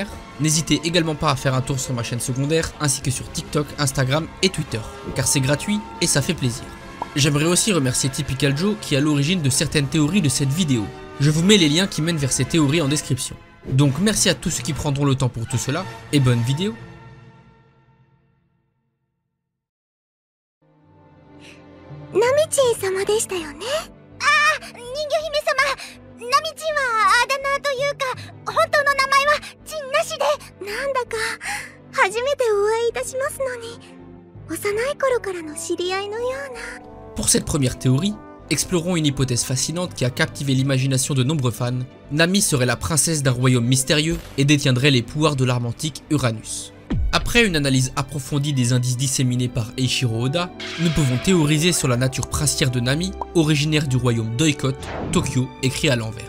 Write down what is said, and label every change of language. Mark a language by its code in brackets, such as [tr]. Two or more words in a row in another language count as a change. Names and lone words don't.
[fr] N'hésitez également pas à faire un tour sur ma chaîne secondaire ainsi que sur TikTok, Instagram et Twitter, car c'est gratuit et ça fait plaisir. J'aimerais aussi remercier Typical Joe qui est à l'origine de certaines théories de cette vidéo. Je vous mets les liens qui mènent vers ces théories en description. Donc merci à tous ceux qui prendront le temps pour tout cela et bonne vidéo. [ja] Nami-chan 様でしたよね。ああ、人魚姫様。ナミちんはあだ名というか、本当の名前はちんなしで。なんだか初めてお会いいたしますのに、幼い頃からの知り合いのような。 [fr] Pour cette première théorie, explorons une hypothèse fascinante qui a captivé l'imagination de nombreux fans. Nami serait la princesse d'un royaume mystérieux et détiendrait les pouvoirs de l'arme antique Uranus. Après une analyse approfondie des indices disséminés par Eiichiro Oda, nous pouvons théoriser sur la nature princière de Nami, originaire du royaume d'Oikot, Tokyo, écrit à l'envers.